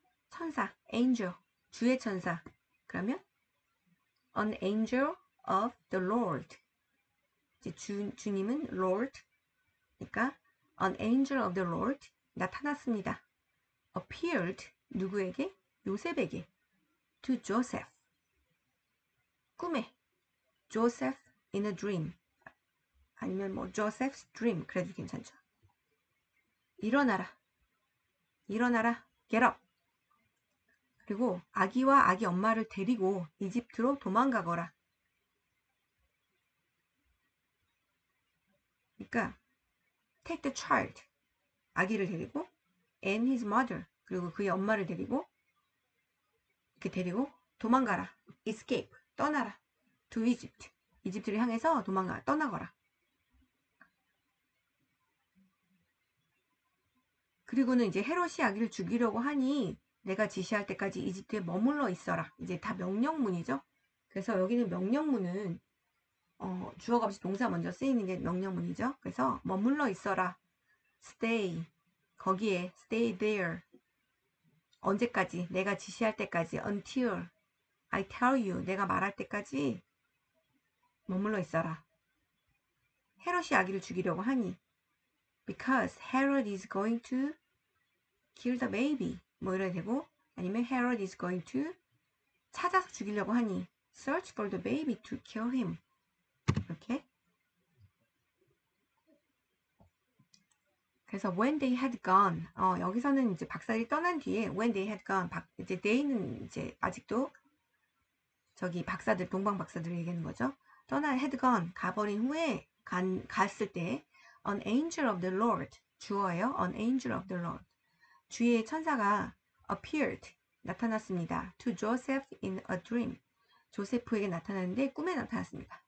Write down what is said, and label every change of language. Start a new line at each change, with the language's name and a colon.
Korean: 천사, angel, 주의 천사. 그러면
English: an angel of the Lord.
Korean: 이제 주님은
English: Lord.
Korean: 그러니까
English: an angel of the Lord
Korean: 나타났습니다.
English: appeared
Korean: 누구에게? 요셉에게.
English: to Joseph.
Korean: 꿈에.
English: Joseph in a dream.
Korean: 아니면 뭐
English: Joseph's dream
Korean: 그래도 괜찮죠. 일어나라.
English: get up.
Korean: 그리고 아기와 아기 엄마를 데리고 이집트로 도망가거라. 그러니까
English: take the child.
Korean: 아기를 데리고
English: and his mother.
Korean: 그리고 그의 엄마를 데리고 이렇게 데리고 도망가라.
English: escape.
Korean: 떠나라.
English: to Egypt.
Korean: 이집트를 향해서 떠나거라. 그리고는 이제 헤롯이 아기를 죽이려고 하니 내가 지시할 때까지 이집트에 머물러 있어라. 이제 다 명령문이죠. 그래서 여기는 명령문은 주어가 없이 동사 먼저 쓰이는 게 명령문이죠. 그래서 머물러 있어라.
English: stay.
Korean: 거기에
English: stay there.
Korean: 언제까지? 내가 지시할 때까지.
English: until I tell you.
Korean: 내가 말할 때까지 머물러 있어라. 헤롯이 아기를 죽이려고 하니
English: because Herod is going to kill the baby.
Korean: 뭐 이래야 되고 아니면
English: Herod is going to
Korean: 찾아서 죽이려고 하니
English: search for the baby to kill him.
Korean: 이렇게. 그래서
English: when they had gone.
Korean: 여기서는 이제 박사들이 떠난 뒤에
English: when they had gone.
Korean: 이제 they는 이제 아직도 저기 박사들 동방 박사들 얘기하는 거죠.
English: had gone
Korean: 가버린 후에 갔을 때
English: an angel of the Lord
Korean: 주어예요.
English: an angel of the Lord
Korean: 주의 천사가
English: appeared
Korean: 나타났습니다.
English: to Joseph in a dream
Korean: 조세프에게 나타났는데 꿈에 나타났습니다.